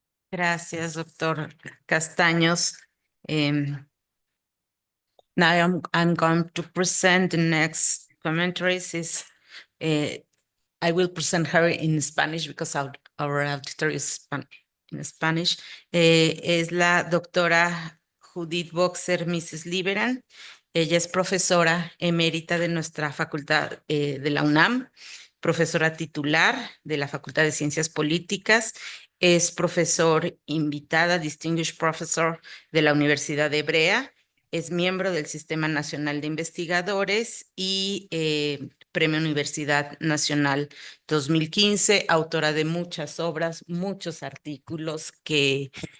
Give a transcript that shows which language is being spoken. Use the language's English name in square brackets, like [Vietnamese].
[Spanish] Gracias, doctor Castaños. [English] Now I'm going to present the next commentaries. I will present her in Spanish because our auditor is in Spanish. [Spanish] Es la doctora Judith Bokser, Misses-Liwerant. Ella es profesora emérita de nuestra facultad de la UNAM, profesora titular de la Facultad de Ciencias Políticas, es profesor invitada, Distinguished Professor de la Universidad de Hebrea, es miembro del Sistema Nacional de Investigadores y Premio Universidad Nacional 2015, autora de muchas obras, muchos artículos que